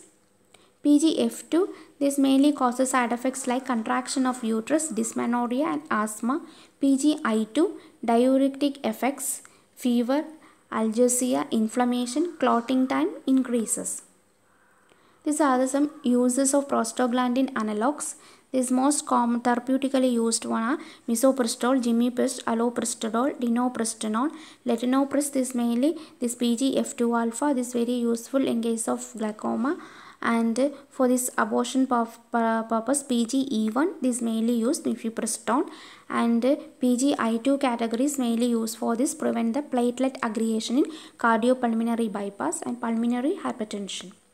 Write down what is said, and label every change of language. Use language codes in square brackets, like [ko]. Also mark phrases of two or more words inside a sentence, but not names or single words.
[en] PGF2, this mainly causes side effects like contraction of uterus, dysmenorrhea and asthma. PGI2, diuretic effects, fever, algesia, inflammation, clotting time increases. These are some uses of prostaglandin analogs. These most common therapeutically used one are misoprostol, gimiprost, alloprostol, dinoprostol, latanoprost. This mainly this PGF2 alpha. This very useful in case of glaucoma. And for this abortion purpose, PGE1, this mainly used mifepristone, and PGI2 categories mainly used for this prevent the platelet aggregation in cardiopulmonary bypass and pulmonary hypertension.